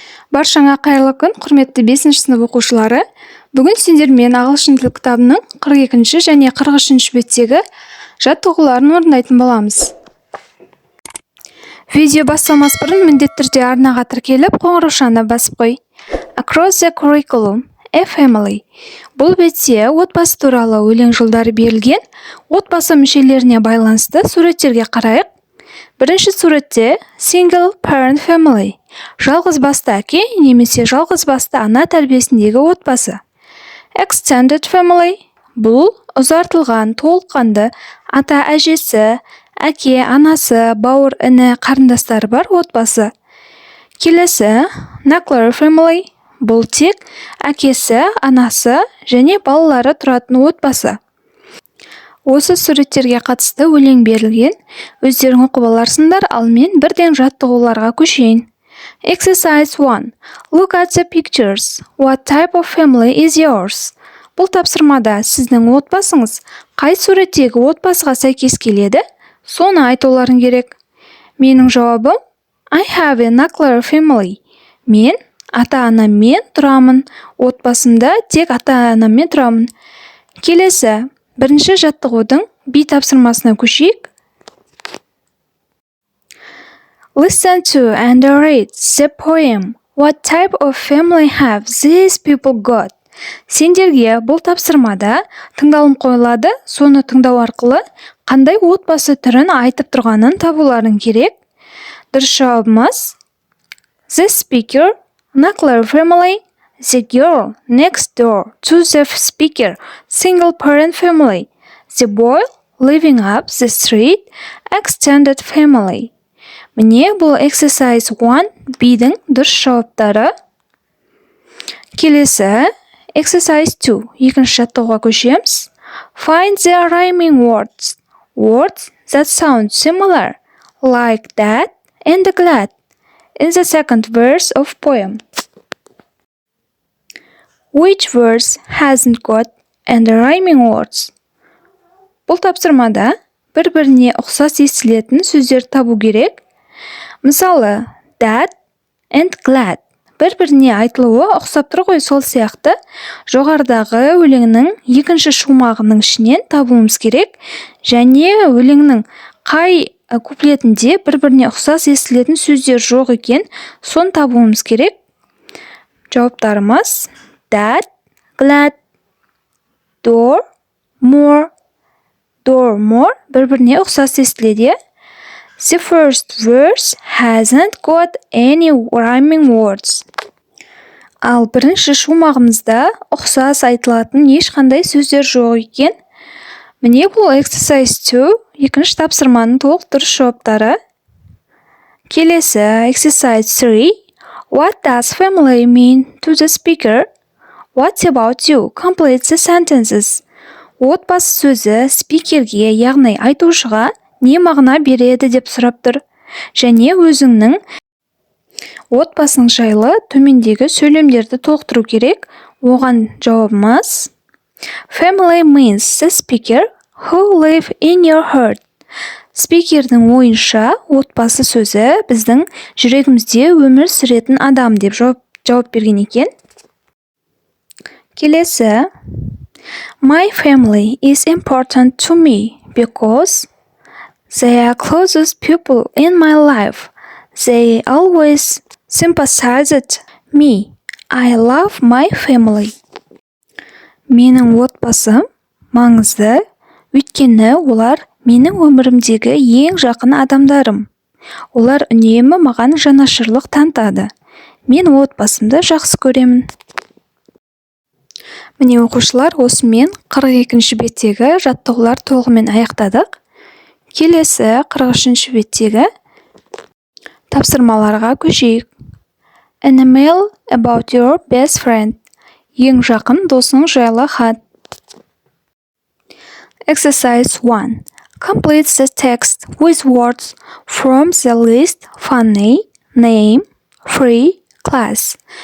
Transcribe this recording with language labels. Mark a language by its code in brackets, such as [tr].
[kk] Баршаңа қайырлы күн, құрметті 5 сынып оқушылары. Бүгін сендермен ағылшын тіл кітабының 42 және 43 беттегі жаттығуларын орындайтын боламыз. Видео басталмас бұрын міндетті түрде арнаға тіркеліп, қоңыраушаны басып қой. [en] Across the curriculum, a family. [kk] Бұл бетте отбасы туралы өлең жолдары берілген. Отбасы мүшелеріне байланысты суреттерге қарайық. Бірінші суретте [en] single parent family. [kk] Жалғыз басты әке немесе жалғыз басты ана тәрбиесіндегі отбасы. [en] Extended family. [kk] Бұл ұзартылған, толыққанды ата әжесі, әке, анасы, бауыр, іні, қарындастары бар отбасы. Келесі [en] nuclear family. [kk] Бұл тек әкесі, анасы және балалары тұратын отбасы. Осы суреттерге қатысты өлең берілген. Өздерің оқып аларсыңдар, ал мен бірден жаттығуларға көшейін. [en] Exercise 1. Look at the pictures. What type of family is yours? [kk] Бұл тапсырмада сіздің отбасыңыз қай суреттегі отбасыға сәйкес келеді? Соны айтуларың керек. Менің жауабым [en] I have a nuclear family. [kk] Мен ата-анаммен тұрамын. Отбасымда тек ата-анаммен тұрамын. Келесі, бірінші жаттығудың B тапсырмасына көшейік. [en] Listen to and read the poem. What type of family have these people got? [kk] Сендерге бұл тапсырмада тыңдалым қойылады. Соны тыңдау арқылы қандай отбасы түрін айтып тұрғанын табуларың керек. Дұрыс жауабымыз [en] The speaker, nuclear family. The girl next door to the speaker, single parent family. The boy living up the street, extended family. [kk] Міне бұл exercise 1 B-дің дұрыс жауаптары. Келесі exercise 2 екінші жаттығуға көшеміз. [en] Find the rhyming words. Words that sound similar, like that and glad, in the second verse of poem. Which verse hasn't got and rhyming words? [kk] Бұл тапсырмада бір-біріне ұқсас естілетін сөздер табу керек. Мысалы, [en] that and glad [kk] бір-біріне айтылуы ұқсап тұр ғой, сол сияқты жоғарыдағы өлеңнің екінші шумағының ішінен табуымыз керек. Және өлеңнің қай куплетінде бір-біріне ұқсас естілетін сөздер жоқ екен, соны табуымыз керек. Жауаптарымыз that, glad, door, more бір-біріне ұқсас естіледі. [en] The first verse hasn't got any rhyming words. [kk] Ал бірінші шумағымызда ұқсас айтылатын ешқандай сөздер жоқ екен. Міне бұл exercise 2 екінші тапсырманың толық дұрыс жауаптары. Келесі [en] exercise 3. What does family mean to the speaker? What about you? Complete the sentences. [kk] Отбасы сөзі спикерге, яғни айтушыға не мағына береді деп сұрап тұр. Және өзіңнің отбасың жайлы төмендегі сөйлемдерді толықтыру керек. Оған жауабымыз [en] Family means the speaker who live in your heart. [kk] Спикердің ойынша отбасы сөзі біздің жүрегімізде өмір сүретін адам деп жауап берген екен. Келесі [en] My family is important to me because they are closest people in my life. They always sympathized me. I love my family. [kk] Менің отбасым маңызды, өйткені олар менің өмірімдегі ең жақын адамдарым. Олар үнемі маған жанашырлық танытады. Мен отбасымды жақсы көремін. Міне оқушылар, осымен 42-ші беттегі жаттығулар толығымен аяқтадық. Келесі 43-ші беттегі тапсырмаларға көшейік. [en] An email about your best friend. [kk] Ең жақын досың жайлы хат. [en] Exercise 1. Complete the text with words from the list funny, name, free, class.